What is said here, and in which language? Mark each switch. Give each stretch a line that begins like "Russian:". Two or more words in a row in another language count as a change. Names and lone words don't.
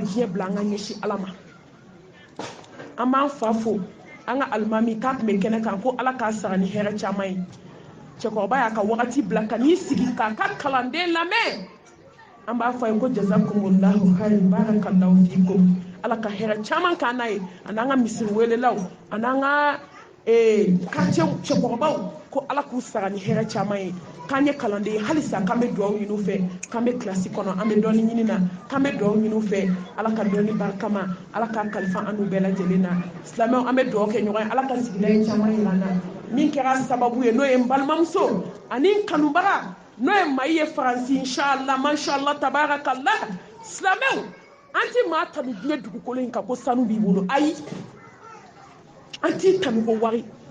Bambara: diɲɛ bila an ka ɲɛsi ala ma an b'an fa fo an ka alimami k'a tun bɛ kɛnɛ kan ko ala k'a sara ni hɛrɛ caman ye cɛkɔrɔba y'a ka wagati bila ka n'i sigi k'a ka kalanden lamɛn an b'a fɔ a ye ko
Arabic: جزاكم الله خيرا بارك الله فيكم
Bambara: ala ka hɛrɛ caman k'an na ye a n'an ka misiri welelaw a n'an ka quartier cɛkɔrɔbaw ko ala k'u sara ni hɛrɛ caman ye k'an ye kalanden ye halisa k'an bɛ dugawu ɲini u fɛ k'an bɛ kilasi kɔnɔ an bɛ dɔɔni ɲini na k'an bɛ dugawu ɲini u fɛ ala ka dɔɔni barika ma ala k'a kalifa an n'u bɛɛ lajɛlen na silamɛw an bɛ dugawu kɛ ɲɔgɔn ye ala ka sigida ye caman yira an na min kɛra sababu ye n'o ye n balimamuso ani n kanubaga n'o ye mayi ye faransi
Arabic: إن شاء الله ما شاء الله تبارك الله
Bambara: silamɛw an ti maa tanu diɲɛ dugukolo in kan ko sanu b'i bolo ayi an t'i tanu ko wari